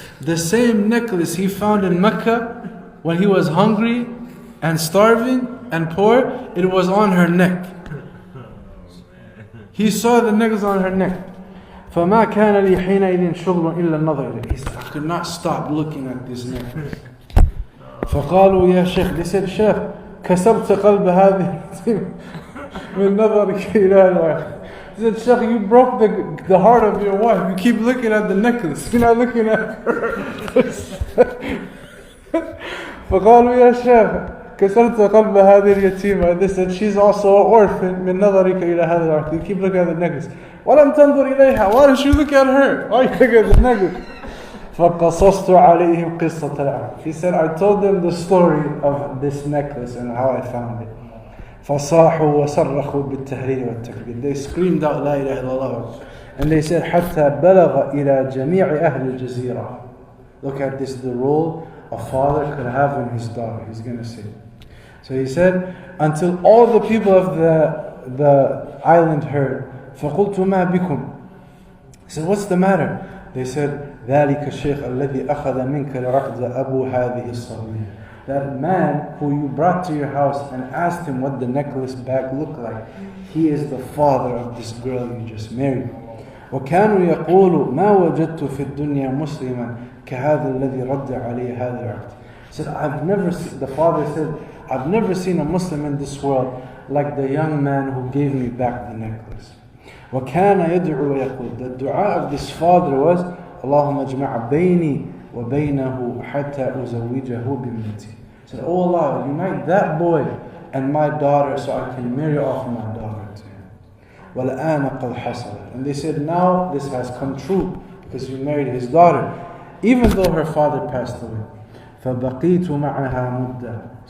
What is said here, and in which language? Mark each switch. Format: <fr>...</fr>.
<en>The same necklace he found in Mecca when he was hungry and starving and poor, it was on her neck. He saw the necklace on her neck.</en> <ar>فَمَا كَانَ لِي حِينَئِذٍ شُغْلٌ إِلَّا النَّظَرِ إِلَيْهِ.</ar> <en>He said, I could not stop looking at this necklace.</en> <ar>فَقَالُوا يَا شيخ.</ar> <en>They said, Sheikh,</en> <ar>كَسَرْتَ قَلْبَ هَذِهِ مِنْ نَظَرِكَ إِلَىٰ الْآخِرِ.</ar> <en>He said, Sheikh, you broke the heart of your wife. You keep looking at the necklace. You're not looking at her.</en> <ar>فَقَالُوا يَا شيخ كسرت قلب هذه اليتيمة.</ar> <en>They said, she's also an orphan.</en> <ar>من نظرك إلى هذا العقد.</ar> <en>You keep looking at the necklace.</en> <ar>ولم تنظر إليها.</ar> <en>Why don't you look at her? Why you look at the necklace?</en> <ar>فقصصت عليهم قصة العقد.</ar> <en>He said, I told them the story of this necklace and how I found it.</en> <ar>فصاحوا وصرخوا بالتهليل والتكبير.</ar> <en>They screamed out</en> <ar>لا إله إلا الله.</ar> <en>And they said,</en> <ar>حتى بلغ إلى جميع أهل الجزيرة.</ar> <en>Look at this, the role a father could have in his daughter. He's going to say. So he said, until all the people of the island heard.</en> <ar>فَقُلْتُ مَا بِكُمْ.</ar> <en>He said, what's the matter? They said,</en> <ar>ذَلِكَ الشَّيْخ الَّذِي أَخَذَ مِنْكَ الْعَقْدَ أَبُو هَذِهِ الصَّبِيَّةِ.</ar> <en>That man who you brought to your house and asked him what the necklace bag looked like, he is the father of this girl you just married.</en> <ar>وَكَانُوا يَقُولُوا مَا وَجَدْتُ فِي الدُّنْيا مُسْلِمًا كَهَذَا الَّذِي رَدَّ عَلَيْهِ هَذَا الْعَقْدِ.</ar> <en>He said, the father said, I've never seen a Muslim in this world like the young man who gave me back the necklace.</en> <ar>وَكَانَ يَدْعُو وَيَقُولُ.</ar> <en>The dua of this father was,</en> <ar>اللهم اجمع بيني وبينه حتى أزوجه بابنتي.</ar> <en>He said, oh Allah, unite that boy and my daughter so I can marry off my daughter to him.</en> <ar>وَالْآنَ قَدْ حَصَلَ.</ar> <en>And they said, now this has come true because you married his daughter, even though her father passed away.</en> <ar>فَبَقِيتُ مَعَهَا مُدَّةً.</ar>